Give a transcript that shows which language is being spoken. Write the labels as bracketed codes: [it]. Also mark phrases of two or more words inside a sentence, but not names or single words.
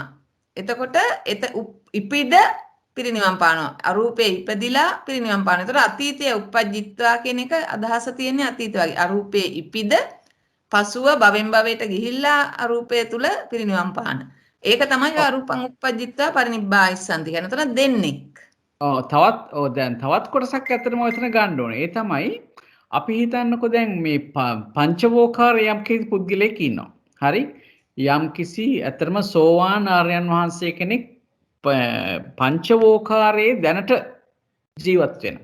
[si] එතකොට ඉපිද පිරිනිවන් පානවා. අරූපේ ඉපදිලා පිරිනිවන් පානවා. එතකොට අතීතයේ uppajjitva කියන එක අදහස තියෙන්නේ අතීත වගේ. අරූපේ ඉපිද පසුව භවෙන් භවයට ගිහිල්ලා අරූපය තුල පිරිනිවන් පාන. ඒක තමයි [pi] අරූපං uppajjitva parinibbāyi santi [si] කියන තන දෙන්නේ. දැන් තවත් කොටසක් ඇත්තටම ඔතන ගන්න ඕනේ. ඒ තමයි අපි හිතන්නකෝ දැන් මේ පංචවෝකාර යම් කිසි පුද්ගලයෙක් ඉන්නවා. හරි? යම් කිසි ඇතරම සෝවාන් ආර්යයන් වහන්සේ කෙනෙක් පංචවෝකාරයේ දැනට ජීවත් වෙනවා.